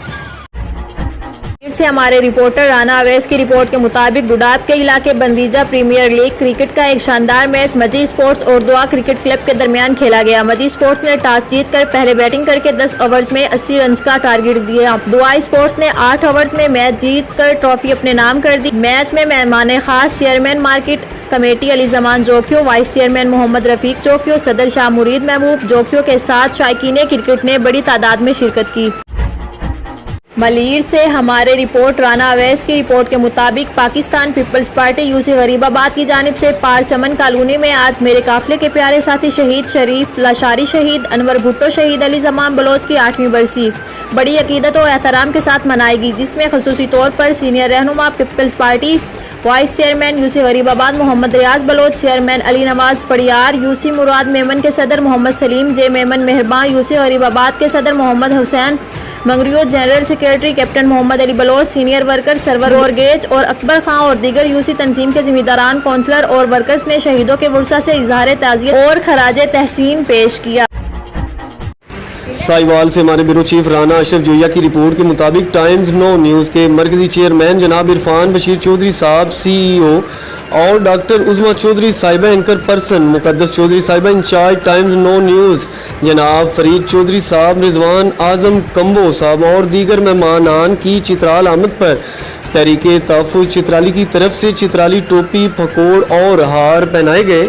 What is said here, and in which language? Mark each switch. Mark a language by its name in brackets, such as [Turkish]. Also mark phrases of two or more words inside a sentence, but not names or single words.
[Urdu] پھر سے ہمارے رپورٹر رانا اویس کی رپورٹ کے مطابق ڈڈاب کے علاقے بندیجہ پریمیئر لیگ کرکٹ کا ایک شاندار میچ مجی اسپورٹس اور دعا کرکٹ کلب کے درمیان کھیلا گیا. مجی اسپورٹس نے ٹاس جیت کر پہلے بیٹنگ کر کے 10 اوورز میں 80 رن کا ٹارگٹ دیا. دعا اسپورٹس نے 8 اوورز میں میچ جیت کر ٹرافی اپنے نام کر دی. میچ میں مہمان خاص [English] chairman market committee [Urdu] علی زمان جوکھیو, [English] vice chairman [Urdu] محمد رفیق جوکھیو، صدر شاہ مرید محبوب جوکھیو کے ساتھ شائقین کرکٹ نے بڑی تعداد میں شرکت کی. ملیر سے ہمارے رپورٹ رانا اویس کی رپورٹ کے مطابق پاکستان پیپلز پارٹی یوسی غریب آباد کی جانب سے پار چمن کالونی میں آج میرے قافلے کے پیارے ساتھی شہید شریف لاشاری شہید انور بھٹو شہید علی زمان بلوچ کی 8ویں برسی بڑی عقیدت اور احترام کے ساتھ منائے گی، جس میں خصوصی طور پر سینیئر رہنما پیپلز پارٹی [English] vice chairman [Urdu] یوسی غریب آباد محمد ریاض بلوچ، چیئرمین علی نواز پڑیار، یوسی مراد میمن کے صدر محمد سلیم جے میمن مہربان، یوسی غریب آباد کے صدر محمد حسین منگریو, [English] general secretary captain [Urdu] محمد علی بلوچ, [English] senior worker [Urdu] سرور اور گیج اور اکبر خاں اور دیگر یوسی تنظیم کے ذمہ داران، کونسلر اور ورکرز نے شہیدوں کے ورثا سے اظہار تعزیت اور خراج تحسین پیش کیا. ساہیوال سے ہمارے [English] bureau chief [Urdu] رانا اشرف جویا کی رپورٹ کے مطابق ٹائمز ناؤ نیوز کے مرکزی چیئرمین جناب عرفان بشیر چوہدری صاحب CEO اور ڈاکٹر عظمیٰ چوہدری صاحبہ [English] anchor person [Urdu] مقدس چوہدری صاحبہ انچارج ٹائمز ناؤ نیوز جناب فرید چوہدری صاحب، رضوان اعظم کمبو صاحب اور دیگر مہمانان کی چترال آمد پر تحریک تحفظ چترالی کی طرف سے چترالی ٹوپی فکوڑ اور ہار پہنائے گئے.